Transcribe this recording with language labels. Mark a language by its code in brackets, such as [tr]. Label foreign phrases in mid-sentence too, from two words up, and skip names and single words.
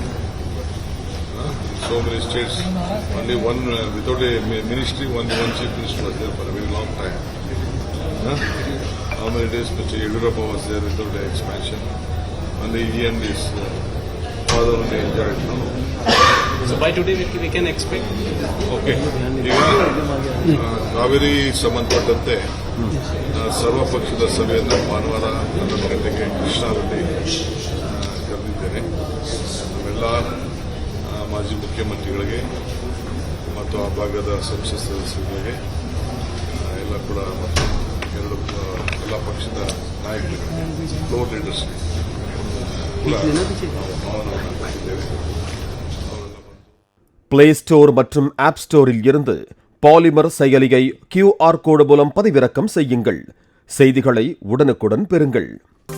[en] In so many states, only one, without a ministry, only one chief minister was there for a very long time. How many days Mr. Yediyurappa was there without an expansion? Only he and his father only enjoyed. So by today we can expect? Okay. [kn] ಈಗ ಕಾವೇರಿ ಸಂಬಂಧಪಟ್ಟಂತೆ ಸರ್ವ ಪಕ್ಷದ ಸಭೆಯನ್ನು ಭಾನುವಾರ 11 ಗಂಟೆಗೆ ಕೃಷ್ಣಾದಲ್ಲಿ ಕರೆದಿದ್ದೇನೆ. ನಾವೆಲ್ಲ ಮಾಜಿ ಮುಖ್ಯಮಂತ್ರಿಗಳಿಗೆ ಮತ್ತು ಆ ಭಾಗದ ಸಂಸತ್ ಸದಸ್ಯರಿಗೆ ಎಲ್ಲ ಕೂಡ ಮತ್ತು ಎಲ್ಲ ಪಕ್ಷದ ನಾಯಕರಿಗೆ [en] floor leadersಗೆ [kn] ಕೂಡ ಆಹ್ವಾನವನ್ನು ಕೊಟ್ಟಿದ್ದೇವೆ. [ta] பிளே ஸ்டோர் மற்றும் ஆப் ஸ்டோரில் இருந்து பாலிமர் செயலியை [en] QR code [ta] மூலம் பதிவிறக்கம் செய்யுங்கள். செய்திகளை உடனுக்குடன் பெறுங்கள்.